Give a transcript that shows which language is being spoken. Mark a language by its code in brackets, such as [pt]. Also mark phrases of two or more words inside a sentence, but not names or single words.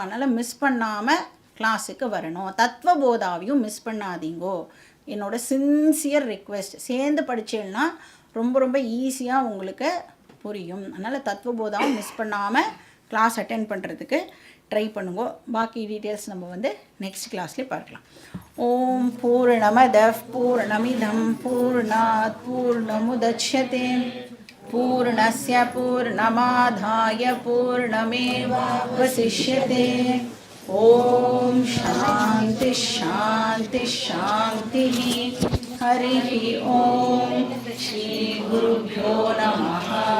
[ta] அதனால் மிஸ் பண்ணாமல் கிளாஸுக்கு வரணும். தத்துவபோதாவையும் மிஸ் பண்ணாதீங்கோ, என்னோடய [en] sincere request. [ta] சேர்ந்து படித்தேன்னா ரொம்ப ரொம்ப ஈஸியாக உங்களுக்கு புரியும். அதனால் தத்துவபோதாவும் மிஸ் பண்ணாமல் [en] class attend [ta] பண்ணுறதுக்கு ட்ரை பண்ணுங்க. பாக்கி டீட்டெயில்ஸ் நம்ம வந்து நெக்ஸ்ட் கிளாஸ்லேயே பார்க்கலாம். [sa] ॐ पूर्णमदः पूर्णमिदं पूर्णात् पूर्णमुदच्यते पूर्णस्य पूर्णमादाय पूर्णमेवावशिष्यते। ॐ शान्ति शान्ति शान्तिः। हरिः ॐ श्री गुरुभ्यो नमः।